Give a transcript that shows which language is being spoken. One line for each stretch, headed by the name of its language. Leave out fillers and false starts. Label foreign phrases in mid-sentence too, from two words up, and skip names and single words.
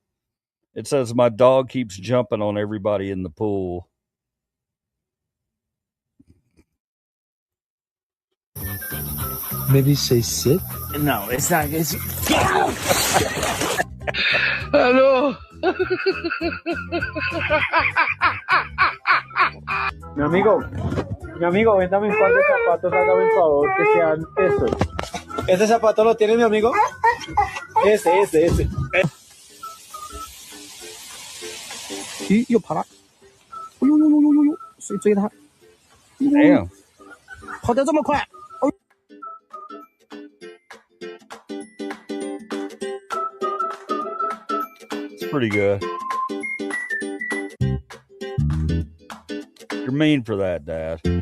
English: It says my dog keeps jumping on everybody in the pool. Maybe say sit. No, it's not. It's. Hello.
Spanish: Mi amigo, véndame un par de zapatos, hágame un favor, que sean estos. ¿Ese zapato lo tiene mi amigo? Ese.
Chinese: 咦，又跑了！哎呦，谁追他？哎呀，跑得这么快！
English: It's pretty good. You're mean for that, Dad.